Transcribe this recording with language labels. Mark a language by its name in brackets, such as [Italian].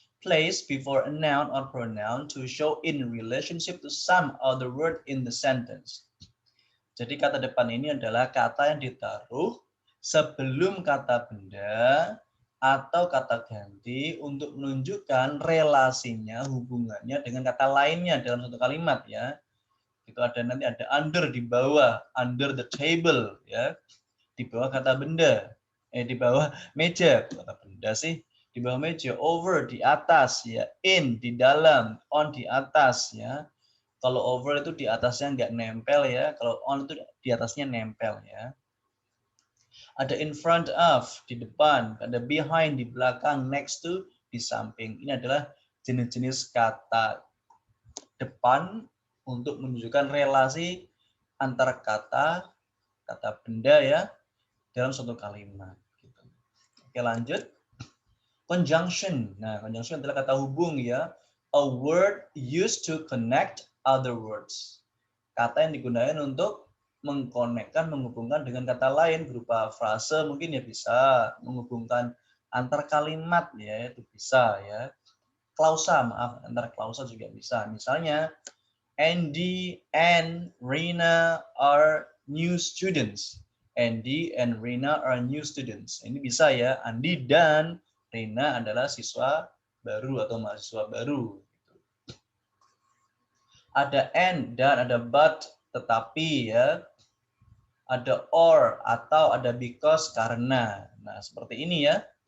[English] place before a noun or pronoun to show in relationship to some other word in the sentence. [Indonesian] Jadi kata depan ini adalah kata yang ditaruh sebelum kata benda atau kata ganti untuk menunjukkan relasinya, hubungannya dengan kata lainnya dalam satu kalimat ya. Itu ada nanti ada under di bawah, [English] under the table [Indonesian] ya. Di bawah kata benda. Di bawah meja, kata benda sih. Di bawah meja, over di atas ya, in di dalam, on di atas ya. Kalau over itu di atasnya nggak nempel ya, kalau on itu di atasnya nempel ya. Ada in front of di depan, ada behind di belakang, next to di samping. Ini adalah jenis-jenis kata depan untuk menunjukkan relasi antara kata benda ya dalam suatu kalimat. Gitu. Oke lanjut. Conjunction. Nah, conjunction adalah kata hubung ya. [English] A word used to connect other words. [Indonesian] Kata yang digunakan untuk mengkonekkan, menghubungkan dengan kata lain berupa frase mungkin ya bisa, menghubungkan antar kalimat ya itu bisa ya. Klausa, maaf, antar klausa juga bisa. Misalnya [English] Andy and Rina are new students. Andy and Rina are new students. [Indonesian] Ini bisa ya, Andi dan Rina adalah siswa baru atau mahasiswa baru. Ada and dan ada but, tetapi ya. Ada or atau ada because karena. Nah, seperti ini ya.